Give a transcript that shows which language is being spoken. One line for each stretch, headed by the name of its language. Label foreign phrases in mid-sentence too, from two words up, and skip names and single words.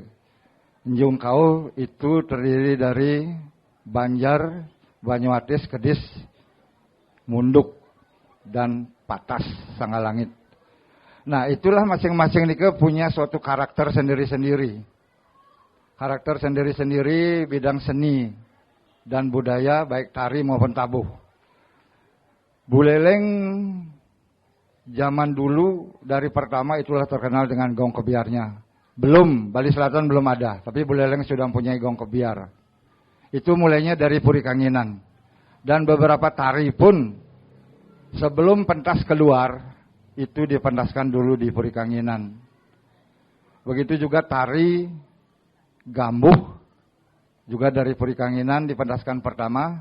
Indonesian: Nyung Kau itu terdiri dari Banjar, Banyuatis, Kedis, Munduk, dan Patas, Sanggalangit. Nah, itulah masing-masing nike punya suatu karakter sendiri-sendiri. Karakter sendiri-sendiri bidang seni dan budaya, baik tari maupun tabuh. Buleleng zaman dulu dari pertama itulah terkenal dengan gong kebiarnya. Belum, Bali Selatan belum ada, tapi Buleleng sudah mempunyai gong kebiar. Itu mulainya dari Puri Kanginan. Dan beberapa tari pun sebelum pentas keluar, itu dipentaskan dulu di Puri Kanginan. Begitu juga tari Gambuh, juga dari Puri Kanginan dipentaskan pertama.